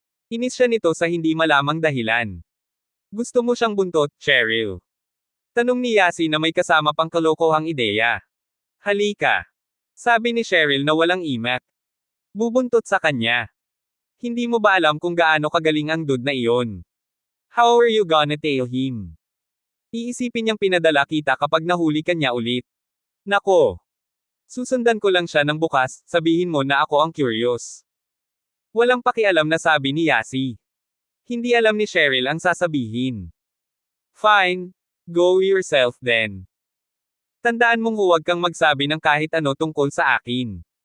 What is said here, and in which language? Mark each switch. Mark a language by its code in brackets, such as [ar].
[tl] Inis siya nito sa hindi malamang dahilan. Gusto mo siyang buntot, Cheryl? Tanong ni Yasi na may kasama pang kalokohang ideya. Halika. Sabi ni Cheryl na walang imak. Bubuntot sa kanya. Hindi mo ba alam kung gaano kagaling ang dude na iyon? [en] How are you gonna tail him? [tl] Iisipin niyang pinadala kita kapag nahuli ka niya ulit. Nako. Susundan ko lang siya ng bukas, sabihin mo na ako ang curious. Walang pakialam na sabi ni Yasi. Hindi alam ni Cheryl ang sasabihin. Fine. Go yourself then. Tandaan mong huwag kang magsabi ng kahit ano tungkol sa akin.